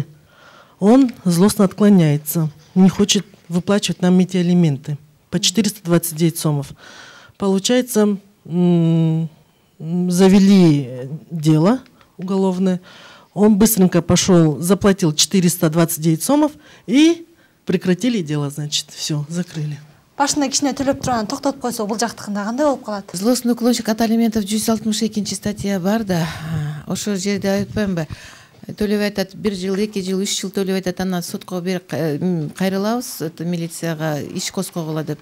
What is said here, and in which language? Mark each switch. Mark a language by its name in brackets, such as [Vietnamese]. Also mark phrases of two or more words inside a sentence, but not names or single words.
[Russian] Он злостно отклоняется, не хочет выплачивать нам эти алименты по 429 сомов. Получается, завели дело уголовное. Он быстренько пошел, заплатил 429 сомов и прекратили дело, значит, все, закрыли. [Kyrgyz] Башында кичине төлөп турган токтотуп койсо, бул жактыкында кандай болуп калат? [Russian] Злостный уклончик от алиментов 162 статья [Kyrgyz] бар да. Ошол жерде айтпаймынбы? Төлөбөй атат 1 жыл, 2 жыл, 3 жыл төлөбөй атат, анан сотко кайрылабыз, милицияга иш козгогула деп.